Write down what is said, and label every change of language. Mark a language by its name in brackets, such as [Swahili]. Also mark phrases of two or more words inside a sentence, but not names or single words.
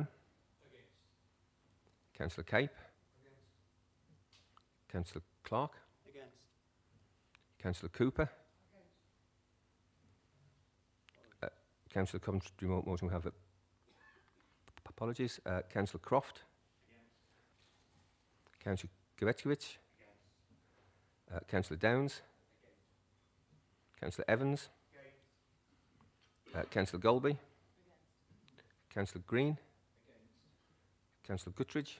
[English] Councillor Cape. Councillor Clark. Against. Councillor Cooper. Councillor Coventry Morton, we have apologies. Councillor Croft. Councillor Goretzkiewicz. Councillor Downs. Councillor Evans. Councillor Golby. Councillor Green. Councillor Guttridge.